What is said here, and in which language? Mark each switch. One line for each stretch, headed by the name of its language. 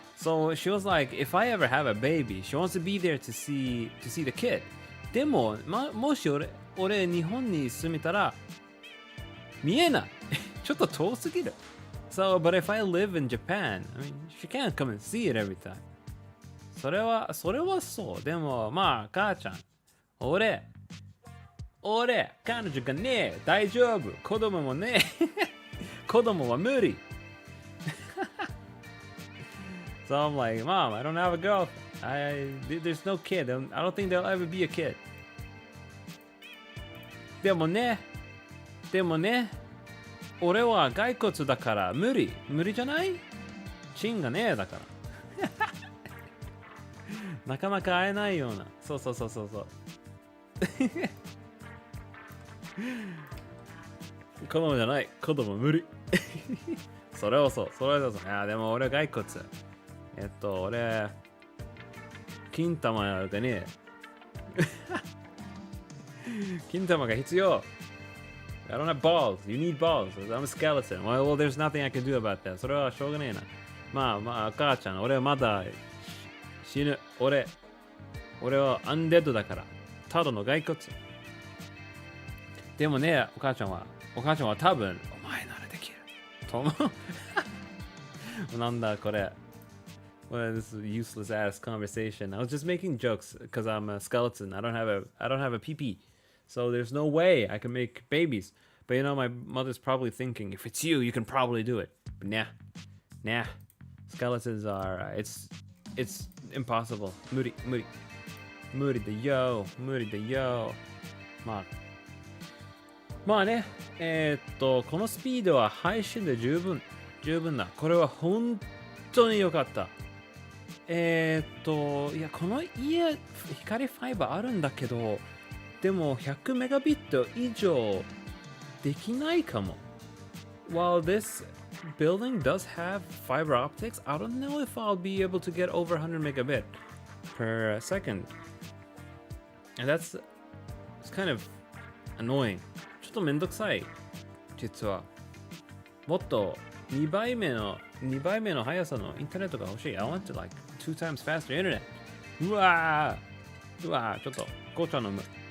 English: So she was like, if I ever have a baby, she wants to be there to see the kid.
Japanese: でも、もし俺日本に住めたら見えない。ちょっと遠すぎる。
English: So, but if I live in Japan, I mean, she can't come and see it every time.
Japanese: それはそう。でも、まあ、母ちゃん。俺、彼女がね、大丈夫。子供もね、子供は無理。
English: So I'm like, Mom, I don't have a girlfriend. There's no kid. I don't think there'll ever be a kid.
Japanese: でもね、俺は骸骨だから無理じゃない？芯がねえだから。なかなか会えないような。そう。子供じゃない。子供無理。それはそう。いや、でも俺は骸骨。俺、金玉がね、金玉が必要。
English: I don't have balls. You need balls. I'm a skeleton. Well, there's nothing I can do about that.
Japanese: それはしょうがねえな。まあ、母ちゃん、俺はまだ死ぬ。俺はアンデッドだから。ただの骸骨。でもね、お母ちゃんは多分、お前ならできる。と思う。なんだこれ。
English: Well, this is a useless ass conversation. I was just making jokes because I'm a skeleton. I don't have a pee-pee. So there's no way I can make babies. But you know, my mother's probably thinking, if it's you, you can probably do it. But nah. Skeletons are, it's impossible.
Japanese: 無理だよ。まあね、このスピードは配信で十分だ。これは本当に良かった。いや、この家、光ファイバーあるんだけど、でも100メガビット以上できないかも。
English: While this building does have fiber optics, I don't know if I'll be able to get over 100 megabit per second. And that's kind of annoying.
Japanese: ちょっとめんどくさい。実は。もっと2倍目の速さのインターネットが欲しい。
English: I want to like 2 times faster internet.
Japanese: うわー、ちょっと紅茶飲む。